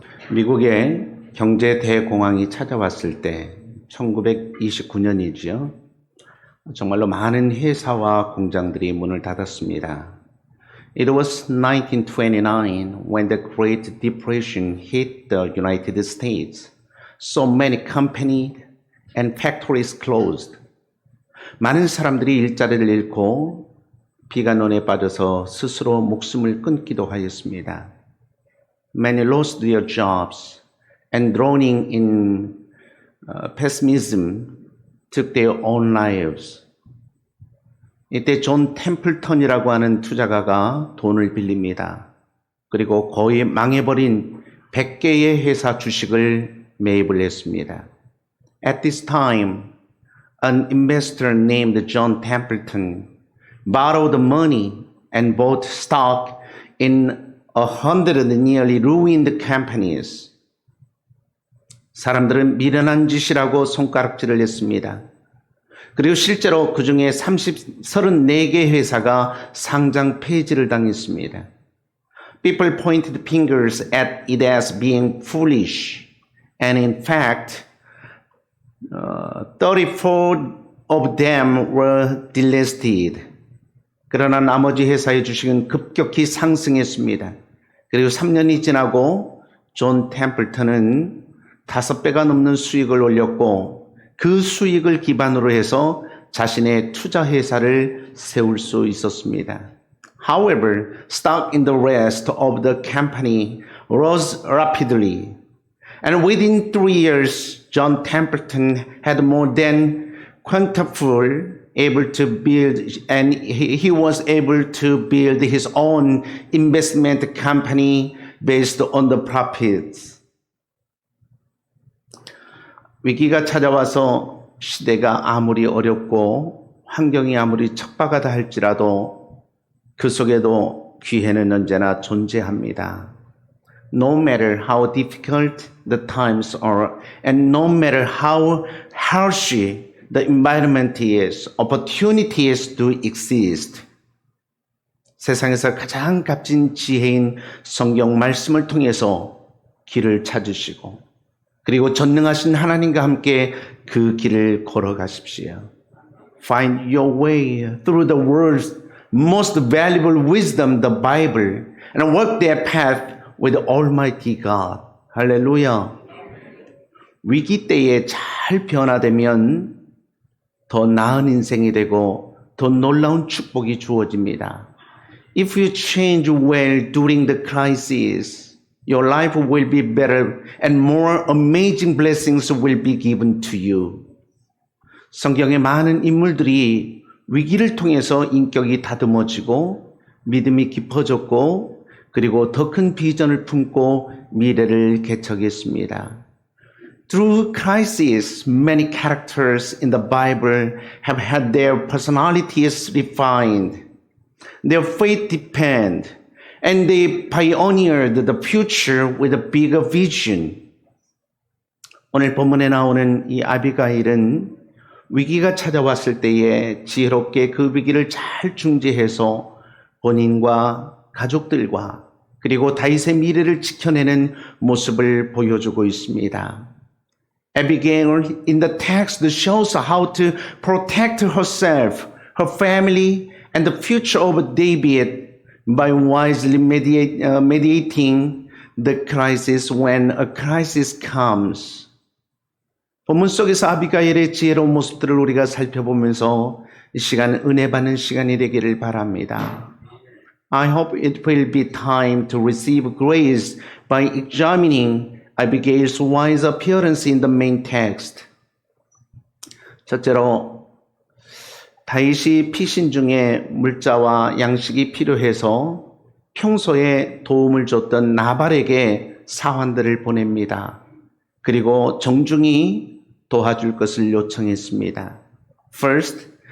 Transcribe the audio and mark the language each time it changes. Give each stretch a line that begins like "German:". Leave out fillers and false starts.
Korean: 미국의 경제 대공황이 찾아왔을 때 1929년이지요. 정말로 많은 회사와 공장들이 문을 닫았습니다.
English: It was 1929 when the Great Depression hit the United States. So many companies and factories closed.
Korean: 많은 사람들이 일자리를 잃고 비관론에 빠져서 스스로 목숨을 끊기도 하였습니다.
English: Many lost their jobs and drowning in pessimism took their own lives.
Korean: 이때 존 템플턴이라고 하는 투자가가 돈을 빌립니다. 그리고 거의 망해버린 100개의 회사 주식을 매입을 했습니다.
English: At this time, an investor named John Templeton borrowed money and bought stock in 100 nearly ruined companies.
Korean: 사람들은 미련한 짓이라고 손가락질을 했습니다. 그리고 실제로 그 중에 34개 회사가 상장 폐지를 당했습니다.
English: People pointed fingers at it as being foolish, and in fact, 34 of them were delisted.
Korean: 그러나 나머지 회사의 주식은 급격히 상승했습니다. 그리고 3년이 지나고 존 템플턴은 5배가 넘는 수익을 올렸고 그 수익을 기반으로 해서 자신의 투자 회사를 세울 수 있었습니다.
English: However, stock in the rest of the company rose rapidly. And within 3 years, John Templeton had more than quintuple able to build, and he was able to build his own investment company based on the profits.
Korean: 위기가 찾아와서 시대가 아무리 어렵고 환경이 아무리 척박하다 할지라도 그 속에도 기회는 언제나 존재합니다.
English: No matter how difficult the times are, and no matter how harsh the environment is, opportunities do exist.
Korean: 세상에서 가장 값진 지혜인 성경 말씀을 통해서 길을 찾으시고 그리고 전능하신 하나님과 함께 그 길을 걸어가십시오.
English: Find your way through the world's most valuable wisdom, the Bible, and walk that path with Almighty God.
Korean: 할렐루야. 위기 때에 잘 변화되면 더 나은 인생이 되고 더 놀라운 축복이 주어집니다.
English: If you change well during the crisis, your life will be better and more amazing blessings will be given to you.
Korean: 성경의 많은 인물들이 위기를 통해서 인격이 다듬어지고 믿음이 깊어졌고 그리고 더 큰 비전을 품고 미래를 개척했습니다.
English: Through crisis, many characters in the Bible have had their personalities refined. Their faith deepened, and they pioneered the future with a bigger vision.
Korean: 오늘 본문에 나오는 이 아비가일은 위기가 찾아왔을 때에 지혜롭게 그 위기를 잘 중재해서 본인과 가족들과 그리고 다윗의 미래를 지켜내는 모습을 보여주고 있습니다.
English: Abigail in the text shows how to protect herself, her family, and the future of David by wisely mediating the crisis when a crisis comes.
Korean: 본문 속에서 아비가일의 지혜로운 모습들을 우리가 살펴보면서 이 시간 은혜 받는 시간이 되기를 바랍니다.
English: I hope it will be time to receive grace by examining Abigail's wise appearance in the main text.
Korean: 첫째로 다윗이 피신 중에 물자와 양식이 필요해서 평소에 도움을 줬던 나발에게 사환들을 보냅니다. 그리고 정중히 도와줄 것을 요청했습니다. First,